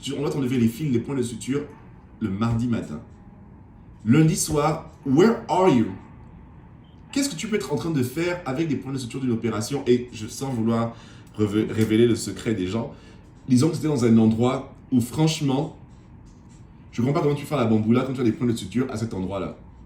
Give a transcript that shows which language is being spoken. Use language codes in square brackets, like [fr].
[fr] On va t'enlever les fils, les points de suture le mardi matin. Lundi soir, [en] where are you? [fr] Qu'est-ce que tu peux être en train de faire avec des points de suture d'une opération? Et sans vouloir révéler le secret des gens, disons que c'était dans un endroit où franchement, je ne comprends pas comment tu fais la bamboula quand tu as des points de suture à cet endroit-là.